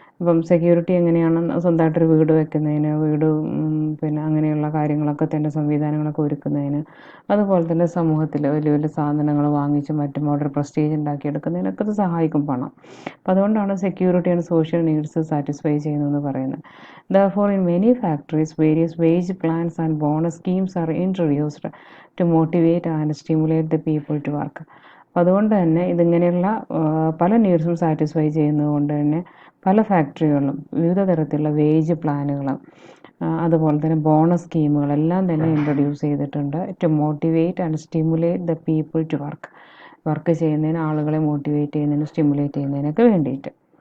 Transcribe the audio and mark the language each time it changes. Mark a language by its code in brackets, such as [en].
[ml] ഇപ്പം സെക്യൂരിറ്റി എങ്ങനെയാണ് സ്വന്തമായിട്ടൊരു വീട് വെക്കുന്നതിന്, പിന്നെ അങ്ങനെയുള്ള കാര്യങ്ങളൊക്കെ തന്നെ സംവിധാനങ്ങളൊക്കെ ഒരുക്കുന്നതിന്, അതുപോലെ തന്നെ സമൂഹത്തിൽ വലിയ വലിയ സാധനങ്ങൾ വാങ്ങിച്ച് മറ്റും അവിടെ ഒരു പ്രസ്റ്റീജ് ഉണ്ടാക്കിയെടുക്കുന്നതിനൊക്കെ ഇത് സഹായിക്കും പണം. അപ്പം അതുകൊണ്ടാണ് security and social needs satisfy ചെയ്യുന്നതെന്ന് പറയുന്നത്. [en] Therefore, in many factories, various wage plans and bonus schemes are introduced to motivate and stimulate the people to work. [ml] അപ്പം അതുകൊണ്ട് തന്നെ ഇതിങ്ങനെയുള്ള പല നീഡ്സും സാറ്റിസ്ഫൈ ചെയ്യുന്നത് കൊണ്ട് തന്നെ പല ഫാക്ടറികളിലും വിവിധ തരത്തിലുള്ള വേജ് പ്ലാനുകൾ, അതുപോലെ തന്നെ ബോണസ് സ്കീമുകളെല്ലാം തന്നെ ഇൻട്രൊഡ്യൂസ് ചെയ്തിട്ടുണ്ട് [en] to motivate and stimulate the people to work [ml] ചെയ്യുന്നതിന്, ആളുകളെ മോട്ടിവേറ്റ് ചെയ്യുന്നതിന്, സ്റ്റിമുലേറ്റ് ചെയ്യുന്നതിനൊക്കെ വേണ്ടിയിട്ട്.